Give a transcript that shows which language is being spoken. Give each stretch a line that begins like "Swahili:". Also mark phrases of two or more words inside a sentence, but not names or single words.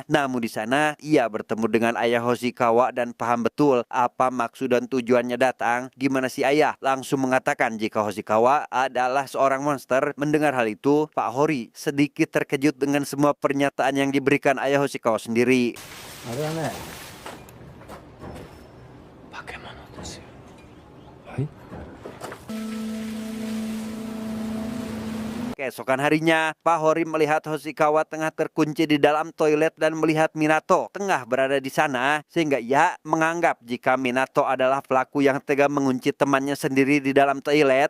Indonesian: Namun di sana, ia bertemu dengan ayah Hoshikawa dan paham betul apa maksud dan tujuannya datang, di mana si ayah langsung mengatakan jika Hoshikawa adalah seorang monster. Mendengar hal itu, Pak Hori sedikit terkejut dengan semua pernyataan yang diberikan ayah Hoshikawa sendiri.
Japanese: あれはね化け物ですよ。はい。
Indonesian: Keesokan harinya, Pak Hori melihat Hoshikawa tengah terkunci di dalam toilet dan melihat Minato tengah berada di sana, sehingga ia menganggap jika Minato adalah pelaku yang tega mengunci temannya sendiri di dalam toilet.